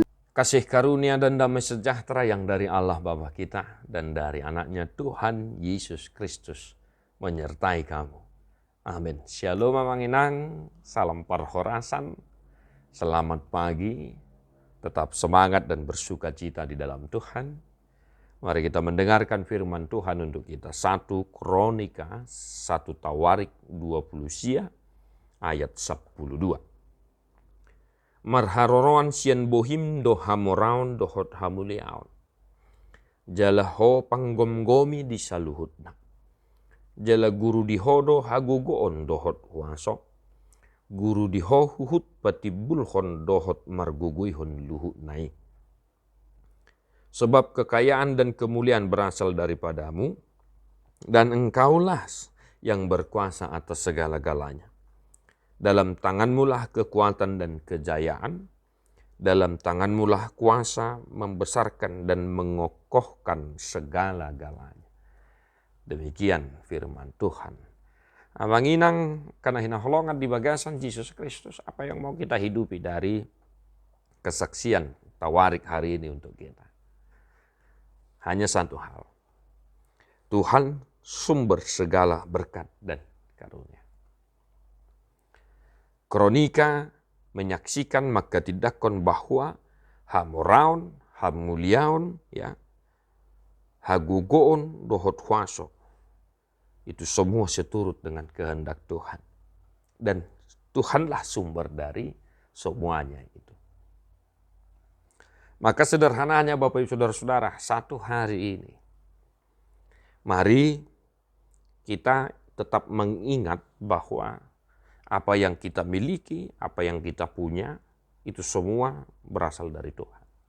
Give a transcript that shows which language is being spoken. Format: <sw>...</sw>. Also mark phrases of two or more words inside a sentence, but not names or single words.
<id>Kasih karunia dan damai sejahtera yang dari Allah Bapa kita dan dari anaknya Tuhan Yesus Kristus menyertai kamu. Amin. Shalom Mamanginang, salam parhorasan, selamat pagi, tetap semangat dan bersuka cita di dalam Tuhan. Mari kita mendengarkan firman Tuhan untuk kita. 1 Kronika, 1 Tawarik 20 sia, ayat 12.</id> <bbc>Marharoroan sian bohim do hamoraun dohot hamuliaun. Jala ho panggomgomi di saluhutna. Jala guru di hodo hagugoon dohot huaso. Guru di ho huhut patibulhon dohot marguguihon luhut nai.</bbc> <id>Sebab kekayaan dan kemuliaan berasal daripadamu, dan engkaulah yang berkuasa atas segala-galanya. Dalam tanganmulah kekuatan dan kejayaan, dalam tanganmulah kuasa membesarkan dan mengokohkan segala-galanya. Demikian firman Tuhan. Amanginang karena</id> <bbc>hinaholongan di bagasan</bbc> <id>Yesus Kristus, apa yang mau kita hidupi dari kesaksian Tawarik hari ini untuk kita. Hanya satu hal. Tuhan sumber segala berkat dan karunia. Kronika menyaksikan maka tidakon bahwa</id> <bbc>hamoraun, hamuliaun, ya, hagugoon, dohot huaso.</bbc> <id>Itu semua seturut dengan kehendak Tuhan. Dan Tuhanlah sumber dari semuanya itu. Maka sederhananya Bapak Ibu Saudara-saudara, satu hari ini, mari kita tetap mengingat bahwa apa yang kita miliki, apa yang kita punya, itu semua berasal dari Tuhan.</id>